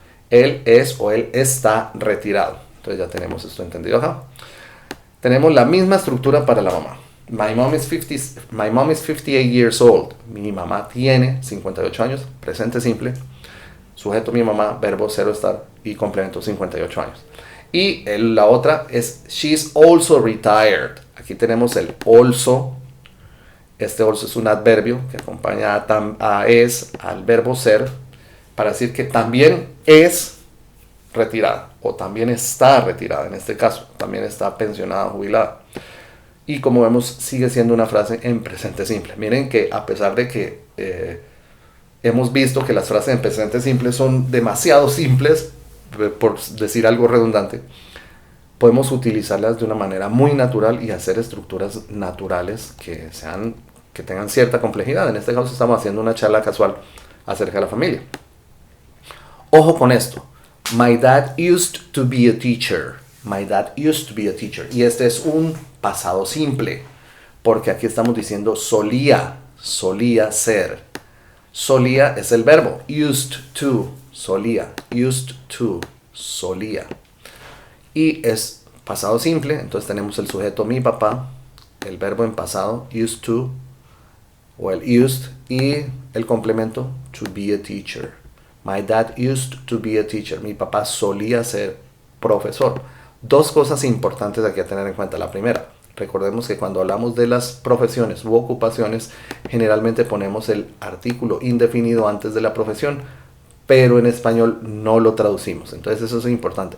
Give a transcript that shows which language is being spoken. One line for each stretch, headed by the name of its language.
Spanish: Él es o él está retirado. Entonces ya tenemos esto entendido acá. Tenemos la misma estructura para la mamá.
English: My mom is 58 years old.
Spanish: Mi mamá tiene 58 años. Presente simple. Sujeto mi mamá, verbo ser o estar y complemento 58 años. Y la otra es
English: she's also retired.
Spanish: Aquí tenemos el also. Este also es un adverbio que acompaña a es al verbo ser, para decir que también es retirada o también está retirada, en este caso, también está pensionada o jubilada. Y como vemos, sigue siendo una frase en presente simple. Miren que a pesar de que hemos visto que las frases en presente simple son demasiado simples, por decir algo redundante, podemos utilizarlas de una manera muy natural y hacer estructuras naturales que tengan cierta complejidad. En este caso estamos haciendo una charla casual acerca de la familia. Ojo con esto.
English: My dad used to be a teacher. My dad used to be a teacher.
Spanish: Y este es un pasado simple. Porque aquí estamos diciendo solía ser. Solía es el verbo. Used to, solía. Used to, solía. Y es pasado simple. Entonces tenemos el sujeto mi papá. El verbo en pasado, used to. O el used. Y el complemento,
English: to be a teacher. My dad used to be a teacher.
Spanish: Mi papá solía ser profesor. Dos cosas importantes aquí a tener en cuenta. La primera, recordemos que cuando hablamos de las profesiones u ocupaciones, generalmente ponemos el artículo indefinido antes de la profesión, pero en español no lo traducimos. Entonces eso es importante.